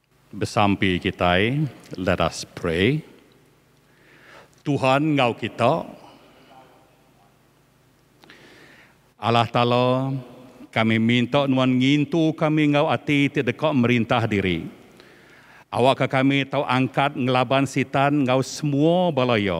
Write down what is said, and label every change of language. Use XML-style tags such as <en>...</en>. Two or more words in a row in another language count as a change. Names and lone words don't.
<iba>Bersampai kita,</iba> <en>let us pray.</en> <iba>Tuhan ngau kita, Allah Ta'ala, kami minta nuan ngintu kami ngau hati tidak merintah diri. Awak kami tahu angkat ngelaban sitan ngau semua balaya.</iba>